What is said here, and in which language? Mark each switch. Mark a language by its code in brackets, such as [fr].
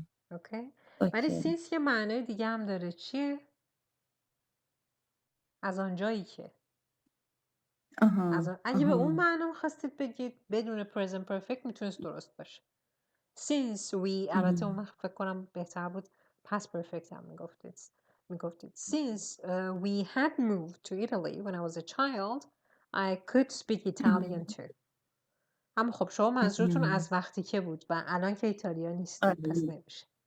[fa] اوکی؟ ولی since یه معنای دیگه هم داره. چیه؟ از آنجایی که. اگه به اون معنا خواستید بگید بدون present perfect میتونست درست باشه. [en] Since we [fa] البته اون فکر کنم بهتر بود past perfect هم میگفتید. [en] Since we had moved to Italy when I was a child, I could speak Italian too. [fa] اما خب شما منظورتون از وقتی که بود و الان که ایتالیا نیستید پس نمیشه.